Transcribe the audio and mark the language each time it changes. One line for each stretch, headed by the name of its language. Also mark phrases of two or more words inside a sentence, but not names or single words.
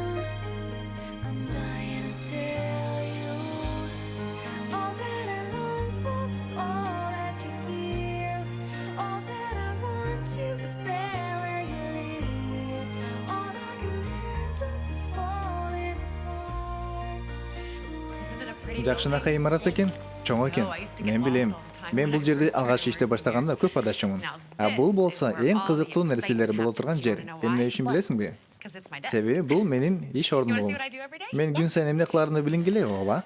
English: I'm dying to tell you, all that I long for is all that you give. All that I run to is there where you live. All I can handle is falling apart.
Kyrgyz: Жакшынака имарат экен, чоң экен. Мен билем. Мен бул жерде алгач иште баштаганда көп адашчымын. А бул болсо эң кызыктуу нерселер боло турган жер. Эмне үчүн билесиңби? Себеби бул менин иш орнум. Мен күн сайын эмне кыларымды билиңгиле, ооба.